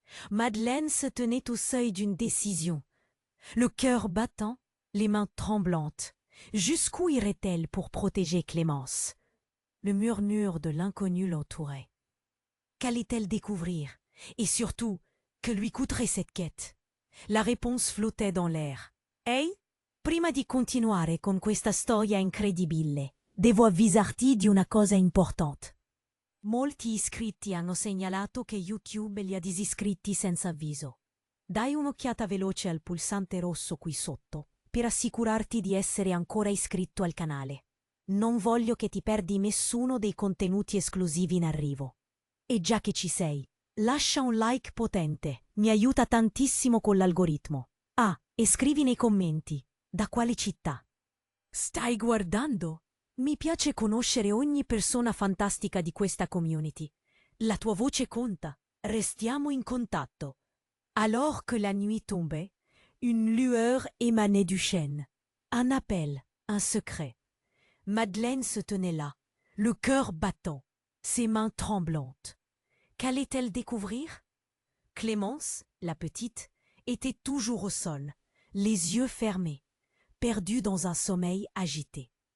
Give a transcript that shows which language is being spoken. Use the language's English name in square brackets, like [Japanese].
[French] Madeleine se tenait au seuil d'une décision, le cœur battant, les mains tremblantes. Jusqu'où irait-elle pour protéger Clémence? Le murmure de l'inconnu l'entourait. Qu'allait-elle découvrir? Et surtout, que lui coûterait cette quête? La réponse flottait dans l'air. [Italian] Ehi, prima di continuare con questa storia incredibile, devo avvisarti di una cosa importante. Molti iscritti hanno segnalato che YouTube li ha disiscritti senza avviso. Dai un'occhiata veloce al pulsante rosso qui sotto per assicurarti di essere ancora iscritto al canale. Non voglio che ti perdi nessuno dei contenuti esclusivi in arrivo. E già che ci sei, lascia un like potente, mi aiuta tantissimo con l'algoritmo. Ah, e scrivi nei commenti, da quale città? Stai guardando? Mi piace conoscere ogni persona fantastica di questa community. La tua voce conta. Restiamo in contatto. [French] Alors que la nuit tombait, Une lueur émanait du chêne. Un appel, un secret. Madeleine se tenait là, le cœur battant, ses mains tremblantes. Qu'allait-elle découvrir? Clémence, la petite, était toujours au sol, les yeux fermés, perdue dans un sommeil agité.